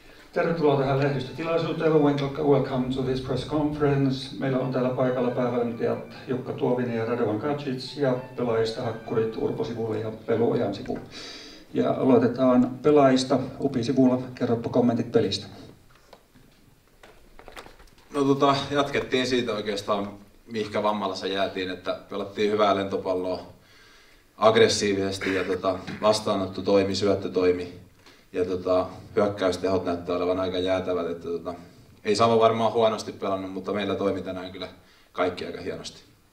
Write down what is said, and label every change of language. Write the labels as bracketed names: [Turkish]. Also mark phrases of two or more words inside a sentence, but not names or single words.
[Finnish] Tervetuloa tähän lehdistötilaisuuteen. [English] Welcome to this press conference. [Finnish] Meillä on täällä paikalla päävalmentajat Jukka Tuovinen ja Radovan Kacic ja pelaajista hakkurit Urpo Sivula ja Pelu Ojansivu. Ja aloitetaan pelaajista. Upi Sivula, kerropa kommentit pelistä. No jatkettiin siitä oikeastaan, mihinkä Vammalassa jäätiin, että pelattiin hyvää lentopalloa aggressiivisesti ja vastaanotto toimi, syöttö toimi ja hyökkäystehot näyttää olevan aika jäätävät, että ei Savo varmaan huonosti pelannut, mutta meillä toimi tänään kyllä kaikki aika hienosti.